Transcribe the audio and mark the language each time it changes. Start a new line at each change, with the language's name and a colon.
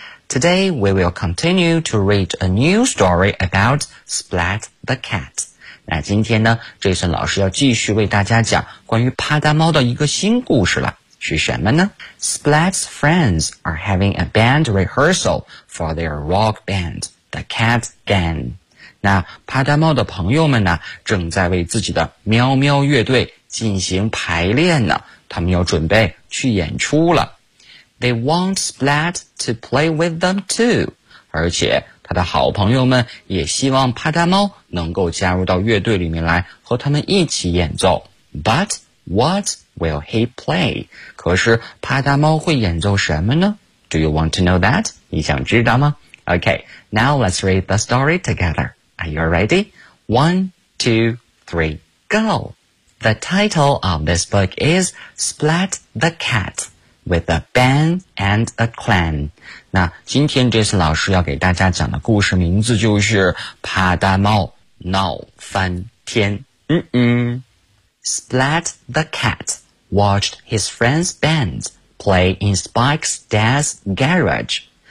English: Today, we will continue to read a new story about Splat the Cat.
Chinese: 那今天呢 ,Jason 老师要继续为大家讲关于帕达猫的一个新故事了。是什么呢？
English: Splat's friends are having a band rehearsal for their rock band, the Cat Gang.
Chinese: 那帕达猫的朋友们呢正在为自己的喵喵乐队进行排练呢，他们要准备去演出了。
English: They want Splat to play with them too.
Chinese: 而且他的好朋友们也希望帕达猫能够加入到乐队里面来和他们一起演奏。
English: But what will he play?
Chinese: 可是帕达猫会演奏什么呢?
English: Do you want to know that?
Chinese: 你想知道吗?
English: Okay, now let's read the story together. Are you ready? 1, 2, 3, go! The title of this book is Splat the Cat. With a band and a clan.
Chinese: 那今天这次老师要给大家讲的故事名字就是帕达猫闹翻天。
English: Splat the cat watched his friend's band play in Spike's dad's garage.